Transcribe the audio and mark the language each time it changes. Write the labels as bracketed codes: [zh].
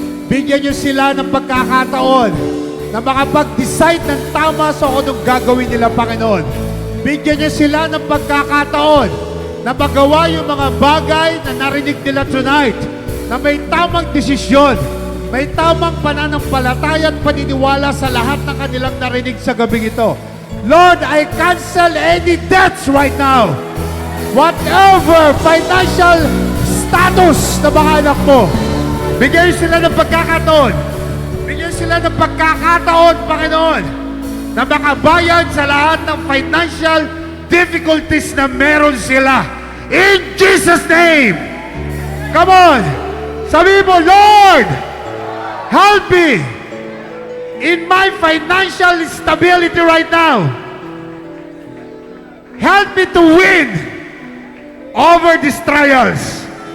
[tl] Bigyan nyo sila ng pagkakataon na makapag-decide ng tama sa kung anong gagawin nila, Panginoon. Bigyan nyo sila ng pagkakataon na magawa yung mga bagay na narinig nila tonight, na may tamang desisyon, may tamang pananampalataya at paniniwala sa lahat ng kanilang narinig sa gabing ito. [en] Lord, I cancel any debts right now. Whatever financial status [tl] na mga anak mo, bigyan sila ng pagkakataon. Bigyan sila ng pagkakataon, Panginoon, na makabayad sa lahat ng financial difficulties na meron sila. [en] In Jesus' name! Come on! [tl] Sabi mo, [en] Lord, help me in my financial stability right now. Help me to win over these trials.